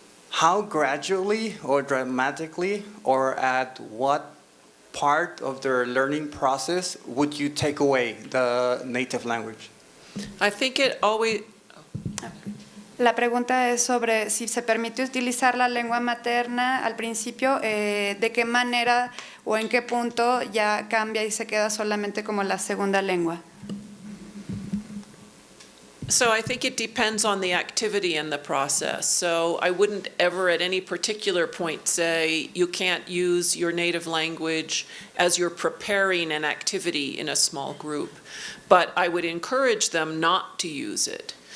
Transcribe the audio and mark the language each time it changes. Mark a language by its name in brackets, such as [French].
[English] How gradually or dramatically, or at what part of their learning process would you take away the native language? I think it always, [Spanish] La pregunta es sobre si se permite utilizar la lengua materna al principio, de qué manera o en qué punto ya cambia y se queda solamente como la segunda lengua. [English] so I think it depends on the activity and the process. So I wouldn't ever at any particular point say you can't use your native language as you're preparing an activity in a small group, but I would encourage them not to use it.